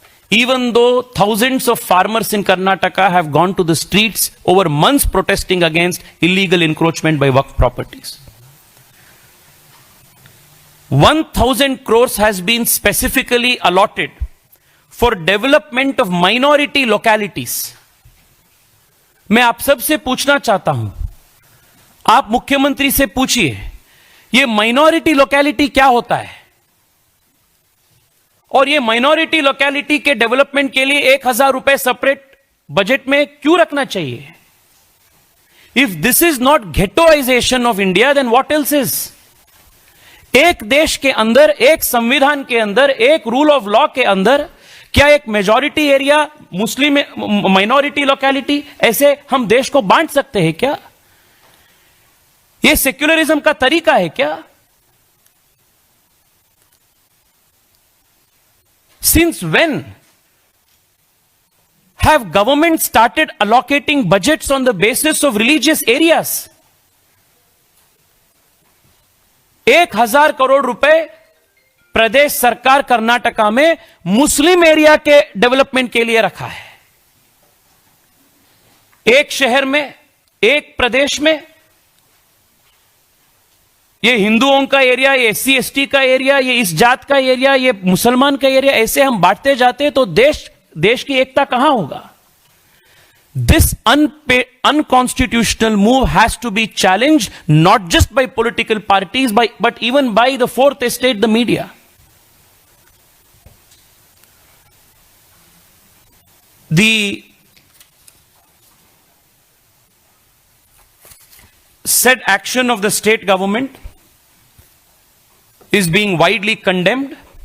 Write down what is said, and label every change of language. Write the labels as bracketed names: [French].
[English] Even though thousands of farmers in Karnataka have gone to the streets over months protesting against illegal encroachment by Waqf properties. 1,000 crores has been specifically allotted for development of minority localities. [Hindi] मैं आप सब से पूछना चाहता हूं, आप मुख्यमंत्री से पूछिए, ये माइनॉरिटी लोकेलिटी क्या होता है और ये माइनॉरिटी लोकेलिटी के डेवलपमेंट के लिए 1,000 रुपए सेपरेट बजट में क्यों रखना चाहिए? [English] If this is not ghettoisation of India, then what else is? [Hindi] एक देश के अंदर, एक संविधान के अंदर, एक रूल ऑफ लॉ के अंदर क्या एक मेजॉरिटी एरिया मुस्लिम माइनॉरिटी लोकेलिटी, ऐसे हम देश को बांट सकते हैं क्या? ये सेक्युलरिज्म का तरीका है क्या? [English] Since when have governments started allocating budgets on the basis of religious areas? [Hindi] 1,000 crore रुपए प्रदेश सरकार कर्नाटका में मुस्लिम एरिया के डेवलपमेंट के लिए रखा है. एक शहर में, एक प्रदेश में, ये हिंदुओं का एरिया, ये एससी एसटी का एरिया, ये इस जात का एरिया, ये मुसलमान का एरिया, ऐसे हम बांटते जाते तो देश की एकता कहां होगा? [English] This unconstitutional move has to be challenged not just by political parties, but even by the fourth estate, the media. The said action of the state government is being widely condemned.